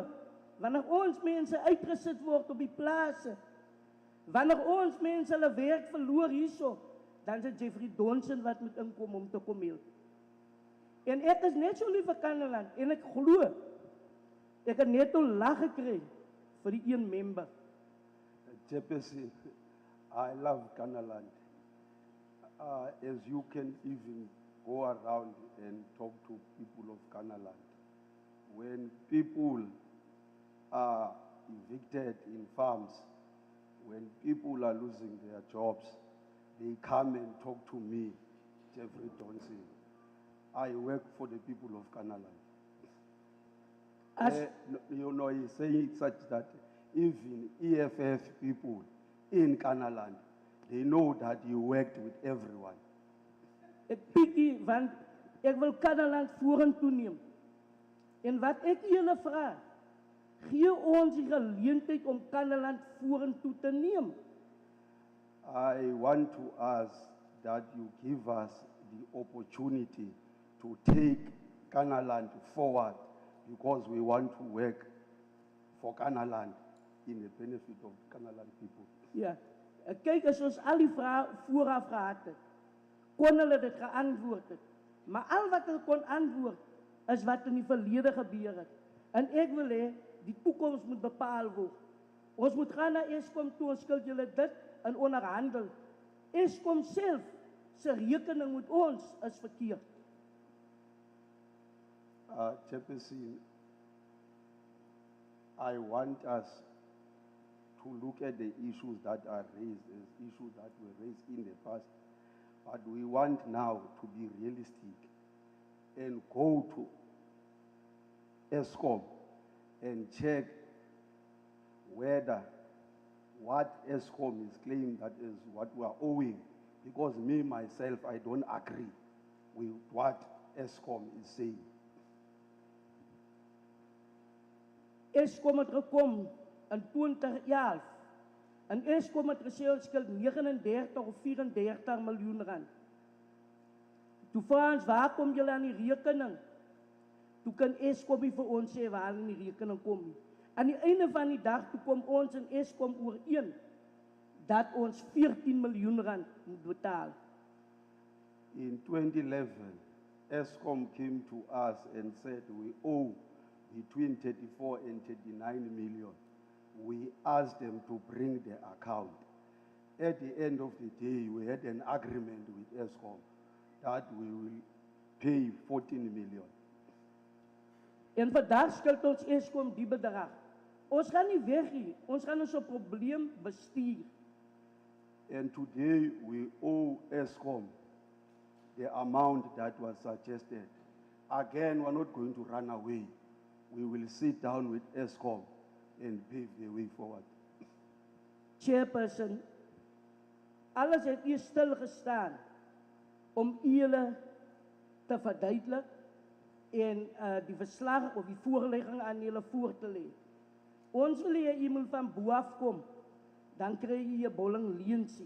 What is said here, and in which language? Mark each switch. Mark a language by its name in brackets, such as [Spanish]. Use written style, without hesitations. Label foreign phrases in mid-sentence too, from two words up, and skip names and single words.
[Afrikaans] Wanneer ons mense uitgesit word op die plase, wanneer ons mense hulle werk verloor hierso, dan is dit Jeffrey Donson wat moet inkom om te kom help. En ek is net so lief vir Kannaland, en ek glo, ek het net 'n lag gekry vir die een member. [English] Chairperson, I love Kannaland. As you can even go around and talk to people of Kannaland. When people are evicted in farms, when people are losing their jobs, they come and talk to me, Jeffrey Johnson. I work for the people of Kannaland. You know, he's saying it such that even EFF people in Kannaland, they know that you worked with everyone. [Afrikaans] Ek pikkie, want ek wil Kannaland vorentoe neem. En wat ek julle vra, gee ons die geleentheid om Kannaland vorentoe te neem. [English] I want to ask that you give us the opportunity to take Kannaland forward because we want to work for Kannaland in the benefit of Kannaland people. [Afrikaans] Ja, Kyk, as ons al die vrae vooraf gehad het, kon hulle dit geantwoord het. Maar al wat hulle kon antwoord, is wat in die verlede gebeur het. En ek wil hê, die toekoms moet bepaal word. Ons moet gaan na Eskom toe, ons skuld julle dit en onderhandel. Eskom self, se rekening met ons is verkeerd. [English] Chairperson, I want us to look at the issues that are raised as issues that were raised in the past. But we want now to be realistic and go to Eskom and check whether what Eskom is claiming that is what we are owing. Because me, myself, I don't agree with what Eskom is saying. [Afrikaans] Eskom het gekom in 2011 en Eskom het gesê ons skuld 39 of 34 miljoen rand. Toe vra ons, waar kom julle aan die rekening? Toe kan Eskom nie vir ons sê waar in die rekening kom nie. Aan die einde van die dag toe kom ons en Eskom ooreen dat ons 14 miljoen rand moet betaal. [English] In 2011, Eskom came to us and said we owe between 34 and 39 million. We asked them to bring the account. At the end of the day, we had an agreement with Eskom that we will pay 14 million. [Afrikaans] En vandaag skuld ons Eskom die bedrag. Ons gaan nie weg hier, ons gaan ons probleem bestuur. [English] And today we owe Eskom the amount that was suggested. Again, we're not going to run away. We will sit down with Eskom and pave the way forward. Chairperson, [Afrikaans] alles het hier stilgestaan om julle te verduidelik en die verslag of die voorlegging aan julle voor te lê. Ons wil hê iemand van bo af kom, dan kry jy 'n bolling leensie.